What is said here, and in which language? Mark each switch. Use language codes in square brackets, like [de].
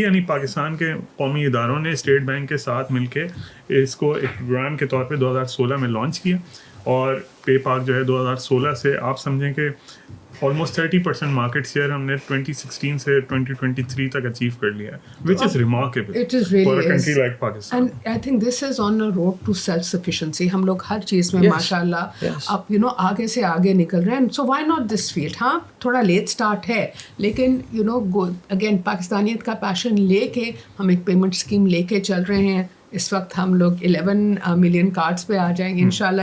[ur] یعنی پاکستان کے قومی اداروں نے اسٹیٹ بینک کے ساتھ مل کے اس کو ایک پروگرام کے طور پہ 2016 میں لانچ کیا, اور پے پاک جو ہے 2016 سے آپ سمجھیں کہ آلموسٹ 30% مارکیٹ شیئر ہم نے 2016 سے 2023 تک اچیو کر لیا ہے, [en] which is remarkable for a country like Pakistan. And I think this is on a road to self-sufficiency. [ur] ہم لوگ ہر چیز میں ماشاء اللہ اب آگے سے آگے نکل رہے ہیں. [en] So why not this field? [ur] ہاں تھوڑا لیٹ اسٹارٹ ہے, لیکن اگین پاکستانیت کا پیشن لے کے ہم ایک پیمنٹ اسکیم لے کے چل رہے ہیں. اس وقت ہم لوگ 11 ملین کارڈس پہ آ جائیں گے انشاءاللہ.